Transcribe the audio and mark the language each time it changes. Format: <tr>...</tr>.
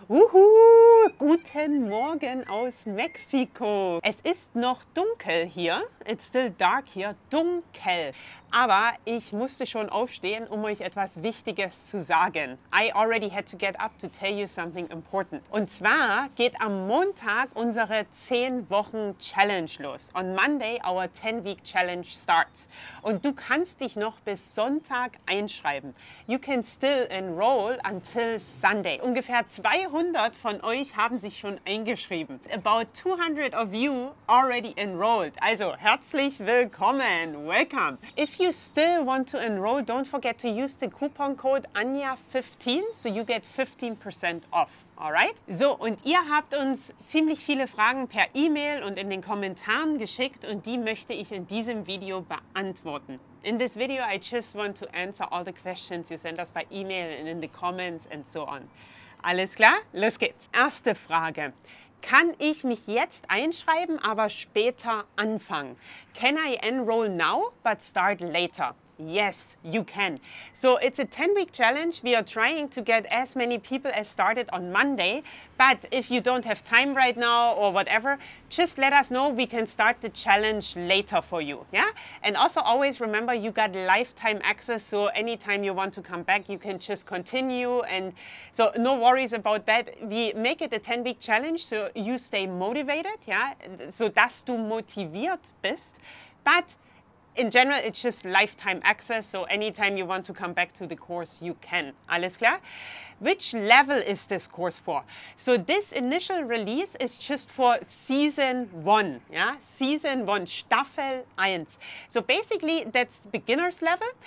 <de>Guten Morgen aus Mexiko. Es ist noch dunkel hier.</de> <en>It's still dark here.</en> <de>Dunkel. Aber ich musste schon aufstehen, um euch etwas Wichtiges zu sagen.</de> <en>I already had to get up to tell you something important.</en> <de>Und zwar geht am Montag unsere 10 Wochen Challenge los.</de> <en>On Monday our 10-week challenge starts.</en> <de>Und du kannst dich noch bis Sonntag einschreiben.</de> <en>You can still enroll until Sunday.</en> <de>Ungefähr 200 von euch haben sich schon eingeschrieben.</de> <en>About 200 of you already enrolled.</en> <de>Also herzlich willkommen.</de> <en>Welcome. If you still want to enroll, don't forget to use the coupon code Anja15, so you get 15% off. Alright?</en> <de>So, und ihr habt uns ziemlich viele Fragen per E-Mail und in den Kommentaren geschickt und die möchte ich in diesem Video beantworten.</de> <en>In this video, I just want to answer all the questions you send us by email and in the comments and so on.</en> <de>Alles klar? Los geht's. Erste Frage. Kann ich mich jetzt einschreiben, aber später anfangen?</de> <en>Can I enroll now, but start later? Yes, you can. So it's a 10-week challenge. We are trying to get as many people as started on Monday. But if you don't have time right now or whatever, just let us know. We can start the challenge later for you. Yeah? And also always remember you got lifetime access. So anytime you want to come back, you can just continue. And so no worries about that. We make it a 10-week challenge so you stay motivated. Yeah?</en> <de>So dass du motiviert bist.</de> <en>But in general, it's just lifetime access, so anytime you want to come back to the course, you can.</en> <de>Alles klar?</de> <en>Which level is this course for? So this initial release is just for Season 1, yeah? Season 1,</en> <de>Staffel 1.</de> <en>So basically, that's beginner's level.</en>